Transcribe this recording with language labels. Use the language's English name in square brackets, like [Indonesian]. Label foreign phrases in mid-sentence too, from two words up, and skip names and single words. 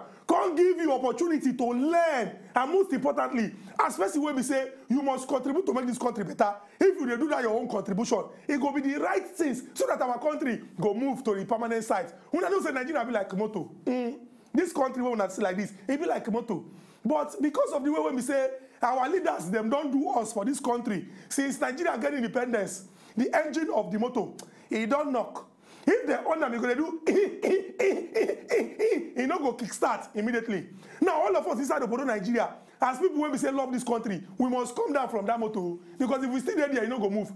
[Nigerian Pidgin] Come give you opportunity to learn, and most importantly, as person wey be say you must contribute to make this country better. If you dey do that your own contribution, it go be the right things so that our country go move to the permanent site. Una know say Nigeria be like moto. This country wey una see like this, it be like moto. But because of the way we say our leaders them don't do us for this country since Nigeria get independence, the engine of the motor, it don't knock. If the owner is going to do, he not go kickstart immediately. Now all of us inside of Nigeria, as people when we say love this country, we must come down from that motor, because if we stay there, you not go move.